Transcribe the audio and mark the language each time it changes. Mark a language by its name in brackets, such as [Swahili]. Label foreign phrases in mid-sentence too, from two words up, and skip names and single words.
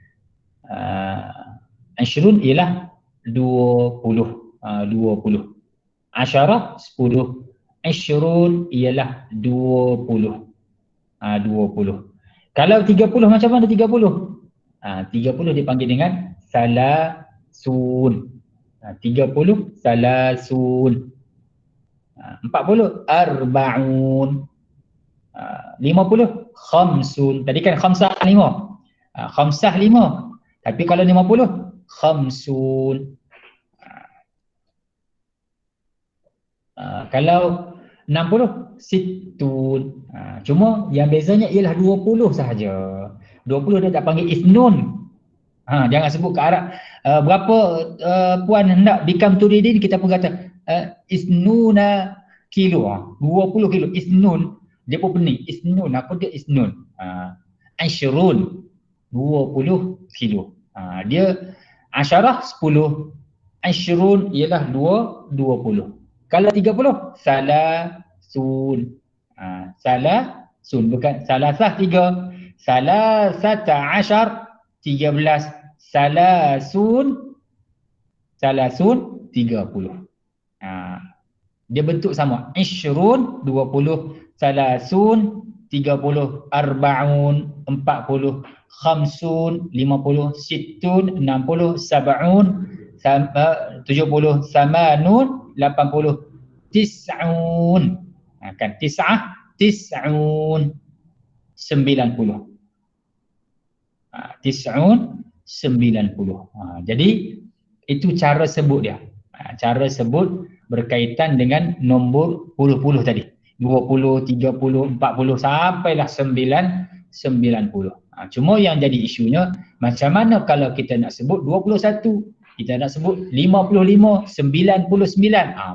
[Malay] Asyrun ialah 20. 20. Asyarah 10. Asyrun ialah 20. 20. Kalau 30 macam mana 30? 30 dipanggil dengan salasun. 30 salasun. 40 arba'un. 50 khamsun. Tadi kan khamsah 5. Khamsah 5. Tapi kalau 50 khamsun. Kalau 60 situn. Cuma yang bezanya ialah 20 sahaja. 20 dia tak panggil isnun. Jangan sebut ke Arab. Berapa puan hendak [Arabic] بكم تريدين, [Malay] kita pun kata isnuna kilo. 20 kilo. Isnun. Dia pun pening. Isnun. Apa dia isnun? Asyrun. 20 kilo. Dia asyarah 10. Asyrun ialah 20. Kalau 30 salasun. Salasun bukan salasah 3. [Arabic] ثلاثة عشر [Malay] 13. Salasun 30. Dia bentuk sama. Isyrun 20. Salasun 30. Arba'un 40. Khamsun 50. Sittun 60. Sab'un 70. Samanun 80. Tis'un. Kan tis'ah. Tis'un 90. Tis'un 90. Jadi itu cara sebut dia. Cara sebut berkaitan dengan nombor puluh-puluh tadi. 20, 30, 40 sampailah 90. Cuma yang jadi isunya, macam mana kalau kita nak sebut 21, kita nak sebut 55, 99.